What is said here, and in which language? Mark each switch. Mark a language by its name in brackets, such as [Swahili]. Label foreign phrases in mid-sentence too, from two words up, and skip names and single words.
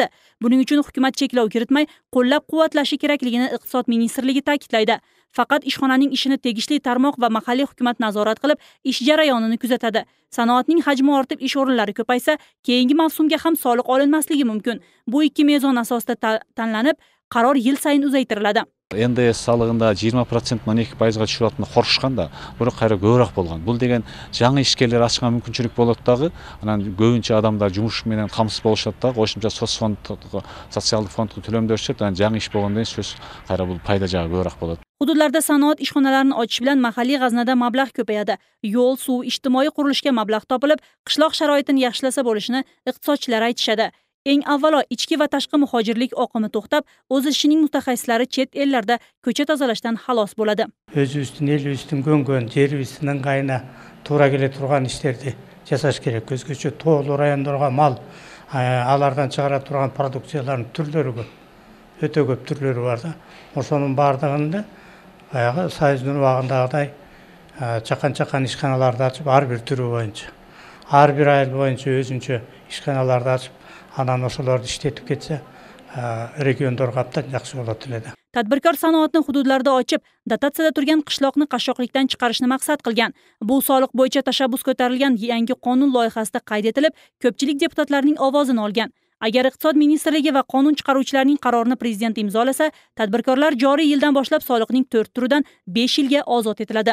[Uzbek] Buning uchun hukumat cheklov kiritmay, qo'llab-quvvatlashi kerakligini Iqtisod ministrligi ta'kidlaydi. Faqat ishxonaning ishini tegishli tarmoq va mahalliy hukumat nazorat qilib, ish jarayonini kuzatadi. Sanoatning hajmi ortib, ish o'rinlari ko'paysa, keyingi mavsumga ham soliq olinmasligi mumkin. Bu ikki mezon asosida tanlanib, qaror yil sayin uzaytiriladi. [Kyrgyz] НДС салыгында 20%-тан 2%-га түшүп атканда корушканда, бирок кайра көбүрөөк болгон. Бул деген жаңы ишкерлер ачкан мүмкүнчүлүк болот дагы. Анан көбүнчө адамдар жумуш менен камсыз болушат дагы. Кошумча социалдык фондго төлөмдөр түшөт. Анан жаңы иш болгондон кийин сөз кайра бул пайда жагы көбүрөөк болот. [Uzbek] Hududlarda sanoat ishxonalarini ochish bilan mahalliy g'aznada mablag' ko'payadi. Yo'l, suv, ijtimoiy qurilishga mablag' topilib, qishloq sharoitini yaxshilasa bo'lishini iqtisodchilar aytishadi. Eng avvalo ichki va tashqi muhojirlik oqimi to'xtab, o'z ishining mutaxassislari chet ellarda ko'cha tozalashdan xalos bo'ladi. [Kyrgyz] Өзүбүздүн элибиздин көнгөн жерибиздин ыңгайына туура келе турган иштерди жасаш керек. Өзгөчө тоолуу райондорго мал, алардан чыгара турган продукциялардын түрлөрү көп. Өтө көп түрлөрү бар да. Ошонун бардыгында баягы Союздун убагындагыдай чакан ишканаларды ачып, ар бир түрү боюнча, ар бир айыл боюнча өзүнчө ишканаларды ачып, анан ошолорду иштетип кетсе, региондорго абдан жакшы болот эле. [Uzbek] Tadbirkor sanoatni hududlarda ochib, dotatsiyada turgan qishloqni qashshoqlikdan chiqarishni maqsad qilgan. Bu soliq bo'yicha tashabbus ko'tarilgan yangi qonun loyihasida qayd etilib, ko'pchilik deputatlarning ovozini olgan. Agar Iqtisod ministrligi va qonun chiqaruvchilarning qarorini prezident imzolasa, tadbirkorlar joriy yildan boshlab soliqning 4 turidan 5 yilga ozod etiladi.